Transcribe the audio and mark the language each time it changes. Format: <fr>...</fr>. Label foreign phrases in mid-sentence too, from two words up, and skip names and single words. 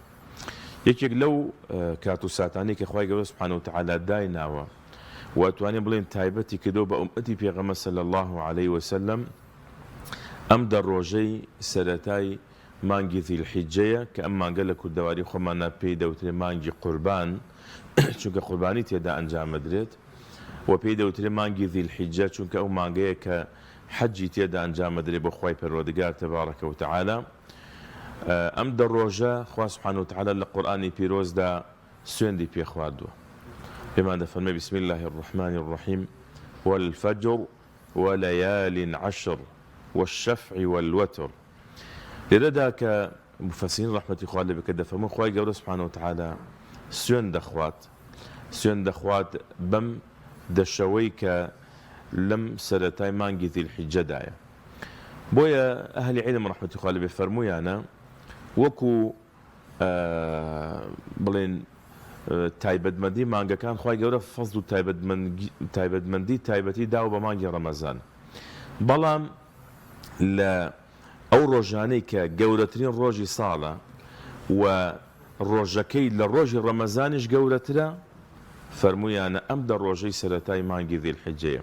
<ckb>یەکێک لەو کات و ساتانی کە خی گەورە</ckb> <ar>سوبحانەهو وتەعالا</ar> <ckb>دایناوە و ئەتوانین بڵێن تایبەتی کردو بە ئومەتی پێغەمبەر</ckb> <ar>صلی الله عليه وسلم</ar> <ckb>ئەم دەڕۆژەی سەرەتای مانگی ذیلحیجەیە کە ئەم مانگە لە کوردەواری خۆمانە پێی دەوترێ مانگی قوربان چونکە قوربانی تێدا ئەنجامەدرێت و پێی دەوترێ مانگی ذیلحیجە چونکە ئەو مانگەیە کە حەجی تێدا ئەنجامەدرێت بۆ خی پەروەردگار</ckb> <ar>تەبارەکە و تەعالا.</ar> <ckb>ئەم دەڕۆژە خوا</ckb> <ar>سوبحانەهو وتەعالا</ar> <ckb>لە قورئانی پیرۆزدا سوێندی پێ خواردووە. پێمان دەفەرمێ</ckb> <ar>بسم الله الرحمن الرحيم والفجر وليال عشر والشفع والوتر.</ar> <ckb>لێرەدا کە مفەسرین ڕەحمەتی خوا لێ بکە دەفەرمون خی گەورە</ckb> <ar>سوبحانەهو وتەعالا</ar> <ckb>سوێن دەخوات بەم دەشەوەی کە لەم سەرەتای مانگی ذیلحیجەدایە. بۆیە ئەهلی عیلم ڕەحمەتی خوا لێ بێ فەرموویانە وەکو بڵێن تایبەتمەندی مانگەکان خی گەورە فەزل و تایبەتمەندی تایبەتی داوە بە مانگی ڕەمەزان، بەڵام لە ئەو ڕۆژانەی کە گەورەترین ڕۆژی ساڵە و ڕۆژەکەی لە ڕۆژی ڕەمەزانیش گەورەترە فەرموویانە ئەم دەڕۆژەی سەرەتای مانگی ذیلحیجەیە.</ckb>